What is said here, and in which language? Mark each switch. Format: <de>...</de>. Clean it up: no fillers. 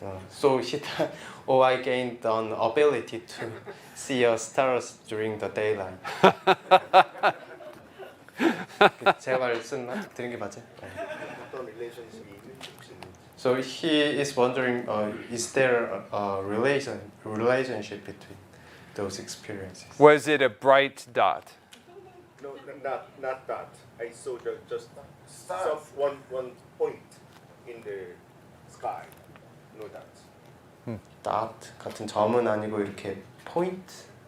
<en>So he thought, oh, I gained an ability to see stars during the daylight.</en> <ko>제가 드린 게 맞아요? 어떤 릴레이션십이 있는지 혹시 있는지.</ko> <en>So he is wondering, is there a relationship between those experiences? Was it a bright dot? No, not that. I saw just some one point in the sky. No that.</en> <ko>dot 같은 점은 아니고 이렇게 point?</ko>